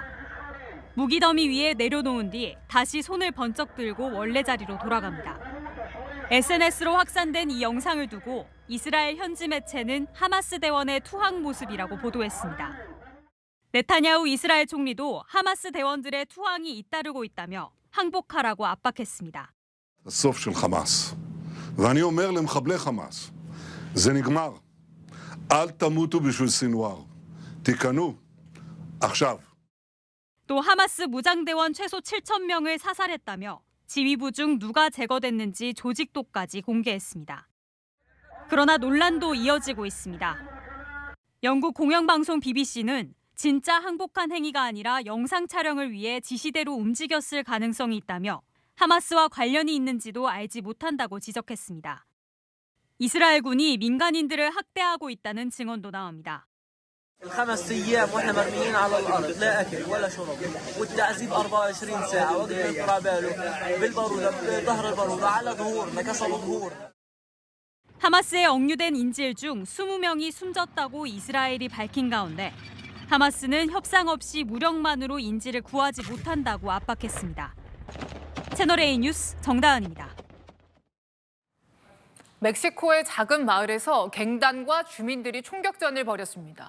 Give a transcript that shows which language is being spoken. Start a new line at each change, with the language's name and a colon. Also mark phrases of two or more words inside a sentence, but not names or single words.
Korean: 무기 더미 위에 내려놓은 뒤 다시 손을 번쩍 들고 원래 자리로 돌아갑니다. SNS로 확산된 이 영상을 두고 이스라엘 현지 매체는 하마스 대원의 투항 모습이라고 보도했습니다. 네타냐후 이스라엘 총리도 하마스 대원들의 투항이 잇따르고 있다며 항복하라고 압박했습니다.
Hebrew: הסוף של חמאס. ואני אומר למחבלי חמאס, זה נגמר. אל תמותו בשביל סינואר. תיכנו עכשיו.
Korean: 또 하마스 무장대원 최소 7,000명을 사살했다며 지휘부 중 누가 제거됐는지 조직도까지 공개했습니다. 그러나 논란도 이어지고 있습니다. 영국 공영방송 BBC는 진짜 항복한 행위가 아니라 영상 촬영을 위해 지시대로 움직였을 가능성이 있다며 하마스와 관련이 있는지도 알지 못한다고 지적했습니다. 이스라엘군이 민간인들을 학대하고 있다는 증언도 나옵니다.
Arabic: الخمس ايام واحنا مرميين على الارض لا اكل ولا شرب والتعذيب 24 ساعه وقف طراباله بالبارود بظهر البارود على ظهورنا كسر ظهور.
Korean: 하마스에 억류된 인질 중 20명이 숨졌다고 이스라엘이 밝힌 가운데 하마스는 협상 없이 무력만으로 인질을 구하지 못한다고 압박했습니다. 채널A 뉴스 정다은입니다. 멕시코의 작은 마을에서 갱단과 주민들이 총격전을 벌였습니다.